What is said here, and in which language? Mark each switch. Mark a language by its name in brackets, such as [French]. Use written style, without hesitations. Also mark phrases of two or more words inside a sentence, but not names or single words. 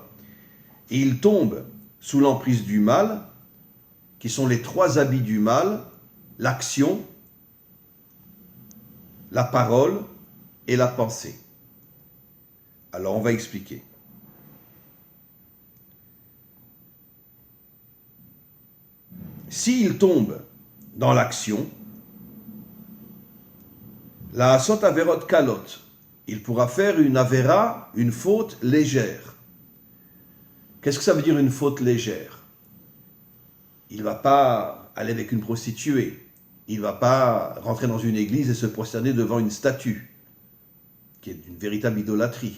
[French] Et il tombe sous l'emprise du mal, qui sont les 3 habits du mal, l'action, la parole et la pensée. Alors on va expliquer. S'il tombe dans l'action, [Hebrew] לעשות עבירות קלות, [French] il pourra faire une avera, une faute légère. Qu'est-ce que ça veut dire une faute légère? Il ne va pas aller avec une prostituée. Il ne va pas rentrer dans une église et se prosterner devant une statue, qui est une véritable idolâtrie.